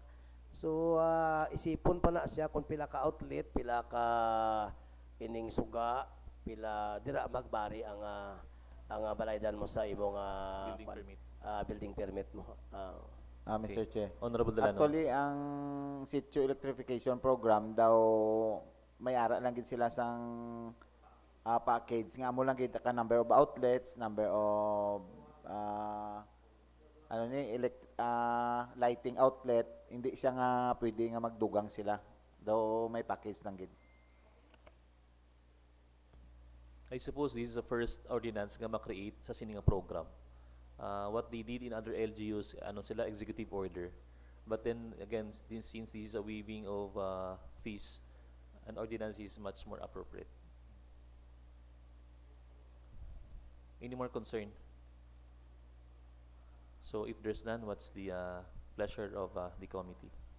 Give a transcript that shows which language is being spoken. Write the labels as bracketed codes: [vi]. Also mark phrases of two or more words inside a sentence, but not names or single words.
[hil] So isipon pa na siya kung pila ka outlet, pila ka ining suga, pila dira magbari ang balaydan mo sa imong [en] Building permit. building permit mo. Mr. Chair. Honorable Delano. [hil] Actually, ang [en] sitio electrification program [hil] daw may ara lang gid sila sang package nga mo lang gid ka [en] number of outlets, number of lighting outlet, [hil] hindi siya nga pwede nga magdugang sila. Daw may package lang gid. [en] I suppose this is the first ordinance [hil] nga ma-create sa sininga [en] program. What they did in other LGUs, sila executive order. But then again, since this is a waiving of fees, an ordinance is much more appropriate. Any more concern? So if there's none, what's the pleasure of the committee?